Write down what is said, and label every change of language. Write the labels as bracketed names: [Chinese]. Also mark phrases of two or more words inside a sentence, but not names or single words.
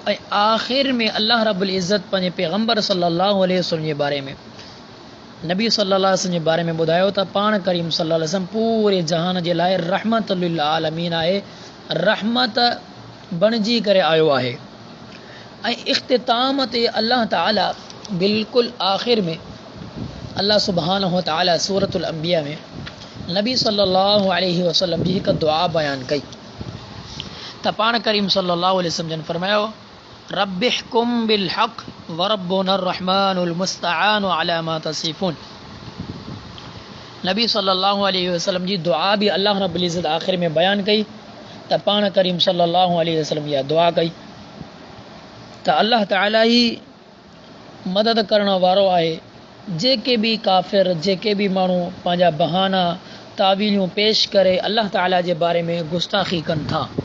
[Sindhi] ऐं आख़िर में [Arabic] الله رب العزة [Sindhi] पंहिंजे पैगम्बर [Arabic] صلى الله عليه وسلم [Sindhi] जे बारे में, नबी [Arabic] صلى الله عليه وسلم [Sindhi] जे बारे में ॿुधायो त पाण करीम [Arabic] صلى الله عليه وسلم [Sindhi] पूरे जहान जे लाइ [Arabic] رحمة للعالمين [Sindhi] आहे, रहमत बणिजी करे आयो आहे। ऐं इख़्तिताम ते अल्लाह ताला बिल्कुलु आख़िर में [Arabic] الله سبحانه وتعالى [Sindhi] सूरतुल अंबिया में नबी [Arabic] صلى الله عليه وسلم [Sindhi] जी हिकु दुआ बयानु कई त पाण करीम [Arabic] صلى الله عليه وسلم [Sindhi] जन फरमायो, [Arabic] رب احكم بالحق وربنا الرحمن المستعان على ما تصفون. [Sindhi] नबी [Arabic] صلى الله عليه وسلم [Sindhi] जी दुआ भी [Arabic] الله رب العزة [Sindhi] आख़िर में बयानु कई त पाण करीम [Arabic] صلى الله عليه وسلم [Sindhi] इहा दुआ कई त अल्लाह ताला ही मदद करण वारो आहे। जेके भी काफ़िर, जेके भी माण्हू पंहिंजा बहाना तावीलियूं पेश करे अल्लाह ताला जे बारे में गुस्ताखी कनि था।